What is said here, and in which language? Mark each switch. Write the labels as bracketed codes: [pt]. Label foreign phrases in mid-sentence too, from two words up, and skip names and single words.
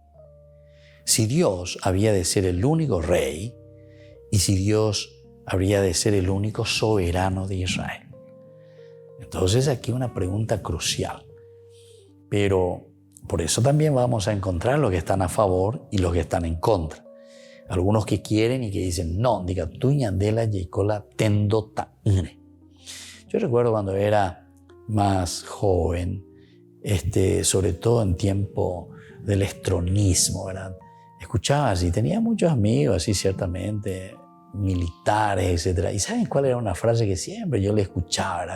[es] Si Dios había de ser el único rey y si Dios habría de ser el único soberano de Israel. Entonces aquí una pregunta crucial. Pero por eso también vamos a encontrar los que están a favor y los que están en contra. Algunos que quieren y que dicen, no, diga, tú ñandela yecola tendo taune. Yo recuerdo cuando era más joven, sobre todo en tiempo del estronismo, ¿verdad? Escuchaba así, tenía muchos amigos así ciertamente, militares, etc. ¿Y saben cuál era una frase que siempre yo le escuchaba, ¿verdad?